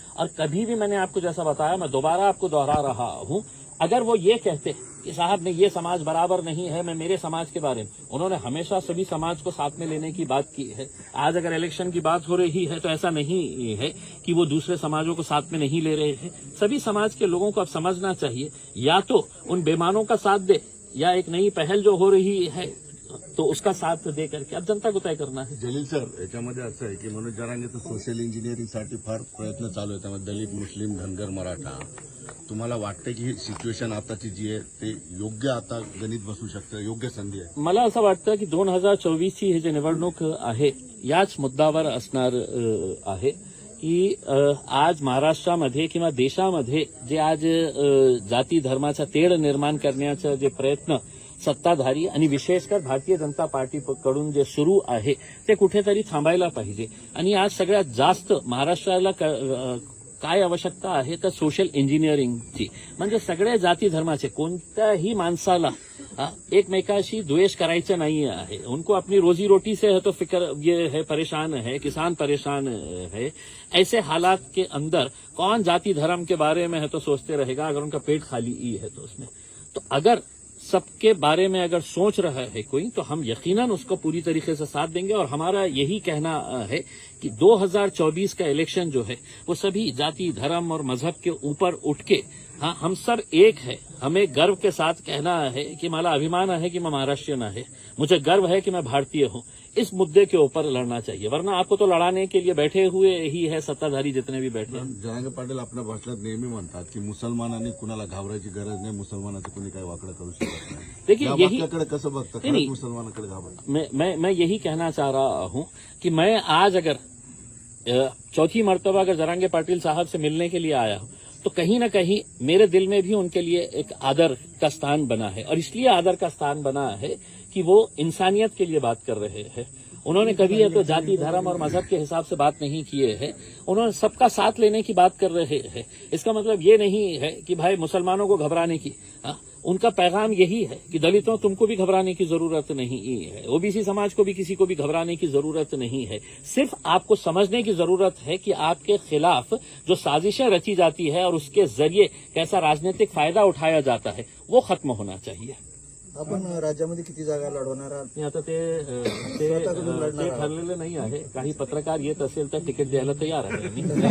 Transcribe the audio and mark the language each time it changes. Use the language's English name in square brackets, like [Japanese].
[Hindi] और कभी भी मैंने आपको जैसा बताया, मैं दोबारा आपको दोहरा रहा हूं, अगर वो ये कहते कि साहब ने ये समाज बराबर नहीं है, मैं मेरे समाज के बारे में, उन्होंने हमेशा सभी समाज को साथ में लेने की बात की है। आज अगर इलेक्शन की बात हो रही है तो ऐसा नहीं है कि वो दूसरे समाजों को साथ में नहीं ले रहे हैं। सभी समाज के लोगों को अब समझना चाहिए, या तो उन बेईमानों का साथ दे, या एक नई पहल जो हो रही है तो उसका साथ दे करके अब जनता को तय करना है। [Marathi] जलील सर, याच्यामध्ये असं आहे की मनोज जरांगेचं सोशल इंजिनिअरिंगसाठी फार प्रयत्न चालू आहे, त्यामध्ये दलित, मुस्लिम, धनगर, मराठा. तुम्हाला वाटतं की ही सिच्युएशन आताची जी आहे ते योग्य आता गणित बसू शकतं, योग्य संधी आहे? मला असं वाटतं की 2024ची ही जी निवडणूक आहे याच मुद्द्यावर असणार आहे की आज महाराष्ट्रामध्ये किंवा देशामध्ये जे आज जाती धर्माचा तेढ निर्माण करण्याचा जे प्रयत्न सत्ताधारी आणि विशेषकर भारतीय जनता पार्टीकडून जे सुरू आहे ते कुठेतरी थांबायला पाहिजे। आणि आज सगळ्यात जास्त महाराष्ट्राला काय आवश्यकता आहे तर सोशल इंजिनिअरिंगची, म्हणजे सगळ्या जाती धर्माचे कोणत्याही माणसाला एकमेकाशी द्वेष करायचं [Hindi] नहीं है, उनको अपनी रोजी रोटी से है तो फिक्र ये है, परेशान है, किसान परेशान है। ऐसे हालात के अंदर कौन जाति धर्म के बारे में है तो सोचते रहेगा अगर उनका पेट खाली ही है तो उसमें। तो अगर सबके बारे में अगर सोच रहा है कोई तो हम यकीनन उसको पूरी तरीके से साथ देंगे। और हमारा यही कहना है कि 2024 का इलेक्शन जो है वो सभी जाति, धर्म और मजहब के ऊपर उठ के, हाँ, हम सब एक है। हमें गर्व के साथ कहना है कि [Marathi] मला अभिमान [Hindi] है कि मैं महाराष्ट्रीयन है, मुझे गर्व है कि मैं भारतीय हूँ। इस मुद्दे के ऊपर लड़ना चाहिए, वरना आपको तो लड़ाने के लिए बैठे हुए ही है सत्ताधारी जितने भी बैठे हैं। [Marathi] जरांगे पाटील आपल्या भाषणात नेहमी म्हणतात की मुसलमानांनी कुणाला घाबरायची गरज नाही, मुसलमानाचं कोणी काही वाकडं करू शकत नाही। [Hindi] देखिए, या यही [Marathi] वाक्याकडे कसं बघता? [Hindi] नहीं, [Marathi] खरंच मुसलमानाकडे घाबरता? [Hindi] मैं यही कहना चाह रहा हूं कि मैं आज अगर चौथी मर्तबा अगर जरांगे पाटिल साहब से मिलने के लिए आया हूं तो कहीं न कहीं मेरे दिल में भी उनके लिए एक आदर का स्थान बना है। और इसलिए आदर का स्थान बना है कि वो इंसानियत के लिए बात कर रहे हैं। उन्होंने कभी तो जाति, धर्म और मजहब के हिसाब से बात नहीं किए हैं। उन्होंने सबका साथ लेने की बात कर रहे हैं। इसका मतलब ये नहीं है कि भाई मुसलमानों को घबराने की, उनका पैगाम यही है कि दलितों, तुमको भी घबराने की जरूरत नहीं है, ओबीसी समाज को भी, किसी को भी घबराने की जरूरत नहीं है। सिर्फ आपको समझने की जरूरत है कि आपके खिलाफ जो साजिशें रची जाती है और उसके जरिए कैसा राजनीतिक फायदा उठाया जाता है वो खत्म होना चाहिए। [Marathi] आपण राज्यामध्ये किती जागा लढवणार आहात? नाही, आता ते ठरलेलं नाही आहे। काही पत्रकार येत असेल तर तिकीट द्यायला तयार आहे मी।